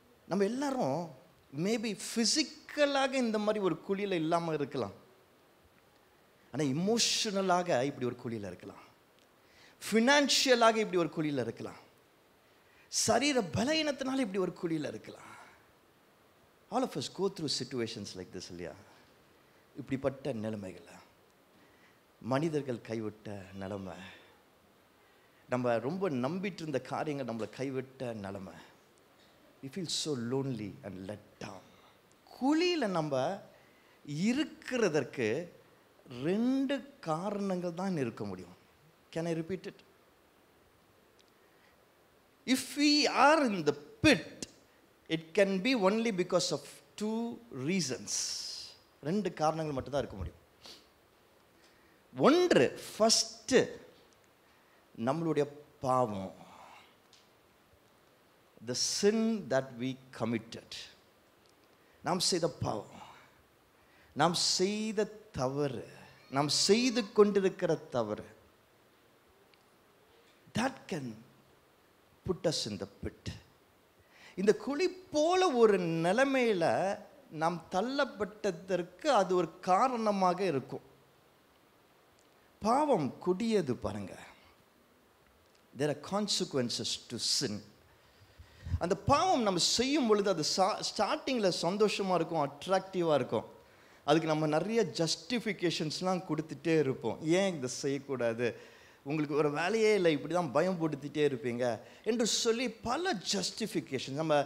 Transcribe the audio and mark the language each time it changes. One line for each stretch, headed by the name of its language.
Tamil: நம்ம எல்லாரும் மேபி ஃபிசிக்கலாக இந்த மாதிரி ஒரு குழியில் இல்லாமல் இருக்கலாம், ஆனால் இமோஷனலாக இப்படி ஒரு குழியில் இருக்கலாம், ஃபினான்ஷியலாக இப்படி ஒரு குழியில் இருக்கலாம், சரீர பலவீனத்தினால இப்படி ஒரு குழியில் இருக்கலாம்.
English: All of us go through situations like this
Tamil: இல்லையா? இப்படிப்பட்ட நிலைமைகளை, மனிதர்கள் கைவிட்ட நிலைமை, நம்ம ரொம்ப நம்பிட்டு இருந்த காரியங்கள் நம்மளை கைவிட்ட நிலைமை.
English: We feel so lonely and let down.
Tamil: குழியில் நம்ம இருக்கிறதற்கு 2 காரணங்கள் தான் இருக்க முடியும்.
English: Can I repeat it? If we are in the pit, it can be only because of 2 reasons.
Tamil: 2 காரணங்கள் மட்டும் தான் இருக்க முடியும். ஒன்று, ஃபர்ஸ்ட் நம்மளுடைய பாவம்,
English: the sin that we committed.
Tamil: நாம் செய்த பாவம், நாம் செய்த தவறு, நாம் செய்து கொண்டிருக்கிற தவறு,
English: that can put us in the pit.
Tamil: இந்த குழி போல ஒரு நிலைமையில நாம் தள்ளப்பட்டதற்கு அது ஒரு காரணமாக இருக்கும். பாவம் கொடியது பாருங்க.
English: There are consequences to sin.
Tamil: அந்த பாவம் நம்ம செய்யும் பொழுது அது ஸ்டார்டிங்கில் சந்தோஷமாக இருக்கும், அட்ராக்டிவாக இருக்கும். அதுக்கு நம்ம நிறைய ஜஸ்டிஃபிகேஷன்ஸ்லாம் கொடுத்துட்டே இருப்போம். ஏன் இதை செய்யக்கூடாது, உங்களுக்கு ஒரு வேலையே இல்லை, இப்படி தான் பயம் போட்டுத்திட்டே இருப்பீங்க என்று சொல்லி பல ஜஸ்டிஃபிகேஷன்.